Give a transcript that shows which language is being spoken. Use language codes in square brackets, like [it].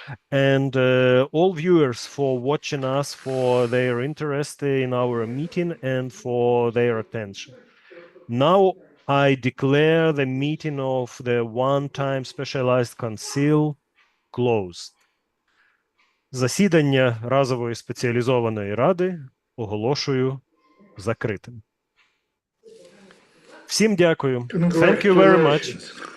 [en] And all viewers for watching us, for their interest in our meeting and for their attention. Now I declare the meeting of the one-time specialized council closed. [uk] Засідання разової спеціалізованої ради оголошую закритим. Всім дякую. [en] Thank you very much.